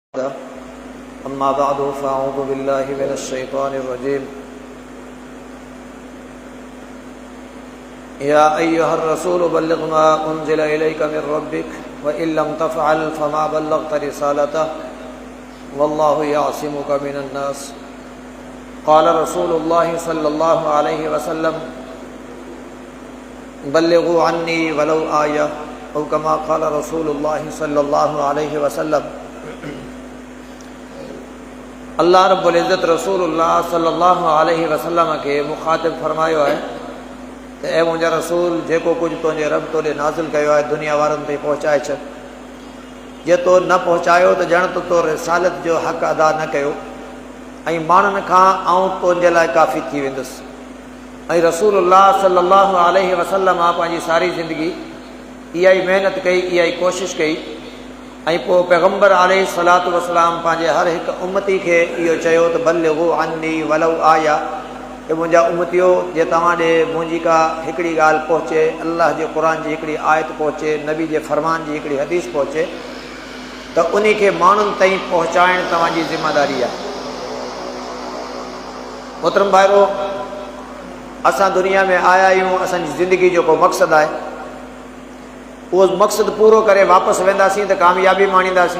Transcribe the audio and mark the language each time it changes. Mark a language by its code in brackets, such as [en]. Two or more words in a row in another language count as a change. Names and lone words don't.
[ar] أما بعد فأعوذ بالله من الشيطان الرجيم يا أيها الرسول بلغ ما أنزل إليك من ربك وإن لم تفعل فما بلغت رسالته والله يعصمك من الناس قال رسول الله صلى الله عليه وسلم بلغوا عني ولو آية أو كما قال رسول الله صلى الله عليه وسلم الله رب العزة [sd] रसूलुल्लाह [ar] صلى الله عليه وسلم [sd] के मुखातिब फरमायो है त ए मुंहिंजा रसूल जेको कुझु तुंहिंजे रब तोॾे नाज़िल कयो आहे दुनिया वारनि ताईं पहुचाए छॾ। जे तो न पहुचायो त ॼण त तो रिसालत जो हक़ अदा न कयो ऐं माण्हुनि खां आउं तुंहिंजे लाइ काफ़ी थी वेंदुसि। ऐं रसूलुल्लाह [ar] صلى الله عليه وسلم [sd] पंहिंजी सारी ज़िंदगी इहा ई महिनत कई, इहा ई कोशिशि कई ऐं पोइ पैगम्बर [ar] عليه الصلاة والسلام [sd] पंहिंजे हर हिकु उम्मती खे इहो चयो त [ar] بلغوا عني ولو آية, [sd] कि मुंहिंजा उम्मतियो जे तव्हां ॾे मुंहिंजी का हिकिड़ी ॻाल्हि पहुचे, अल्लाह जे क़ुर जी हिकिड़ी आयत पहुचे, नबी जे फरमान जी हिकिड़ी हदीस पहुचे त उन खे माण्हुनि ताईं पहुचाइण तव्हांजी ज़िम्मेदारी आहे। मोहतरम भाइरो, असां दुनिया में आया आहियूं, असांजी ज़िंदगी जो को मक़सदु आहे, उहो मक़सदु पूरो करे वापसि वेंदासीं त कामयाबी माणींदासीं।